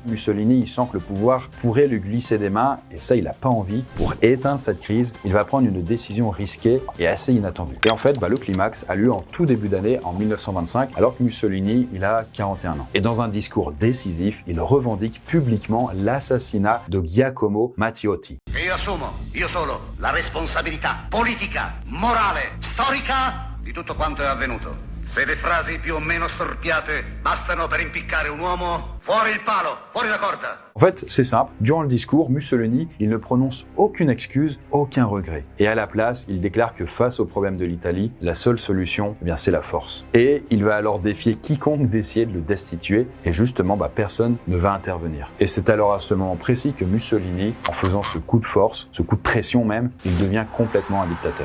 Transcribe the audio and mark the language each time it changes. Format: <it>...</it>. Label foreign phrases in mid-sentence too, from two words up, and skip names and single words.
<fr>Mussolini, il sent que le pouvoir pourrait lui glisser des mains et ça, il n'a pas envie. Pour éteindre cette crise, il va prendre une décision risquée et assez inattendue. Et en fait, le climax a lieu en tout début d'année, en 1925, alors que Mussolini, il a 41 ans. Et dans un discours décisif, il revendique publiquement l'assassinat de Giacomo Matteotti.</fr> <it>E io assumo, io solo, la responsabilità politica, morale, storica di tutto quanto è avvenuto. Se le frasi più o meno storpiate bastano per impiccare un uomo, fuori il palo, fuori la corda.</it> <fr>En fait, c'est simple. Durant le discours, Mussolini, il ne prononce aucune excuse, aucun regret. Et à la place, il déclare que face au problème de l'Italie, la seule solution, c'est la force. Et il va alors défier quiconque d'essayer de le destituer. Et justement, personne ne va intervenir. Et c'est alors à ce moment précis que Mussolini, en faisant ce coup de force, ce coup de pression même, il devient complètement un dictateur.</fr>